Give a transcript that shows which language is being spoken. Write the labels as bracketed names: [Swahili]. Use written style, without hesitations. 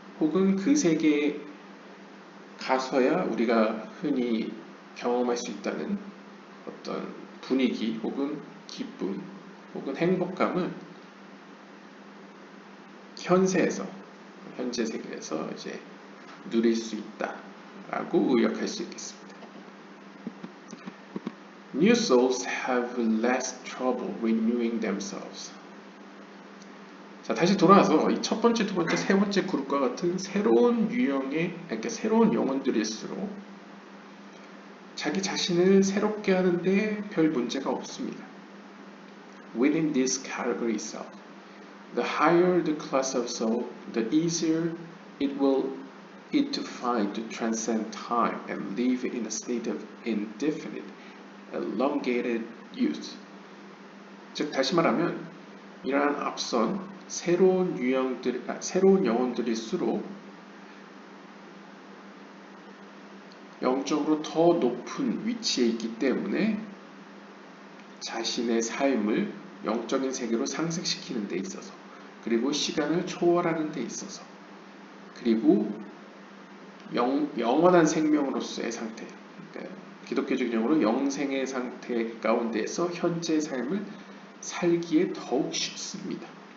[Korean] 혹은 그 세계에 가서야 우리가 흔히 경험할 수 있다는 어떤 분위기 혹은 기쁨 혹은 행복감을 현세에서 현재 세계에서 이제 누릴 수 있다라고 의역할 수 있겠습니다. [English] New souls have less trouble renewing themselves. [Korean] 자, 다시 돌아와서 이 첫 번째, 두 번째, 세 번째 그룹과 같은 새로운 유형의, 그러니까 새로운 영혼들일수록 자기 자신을 새롭게 하는데 별 문제가 없습니다. [English] Within this category itself, the higher the class of soul, the easier it to find to transcend time and live in a state of indefinite, elongated youth. [Korean] 즉 다시 말하면 이러한 앞선 새로운 영혼들일수록 영적으로 더 높은 위치에 있기 때문에 자신의 삶을 영적인 세계로 상승시키는 데 있어서 그리고 시간을 초월하는 데 있어서 그리고 영원한 생명으로서의 상태 그러니까 기독교적인 용어로 영생의 상태 가운데에서 현재의 삶을 살기에 더욱 쉽습니다.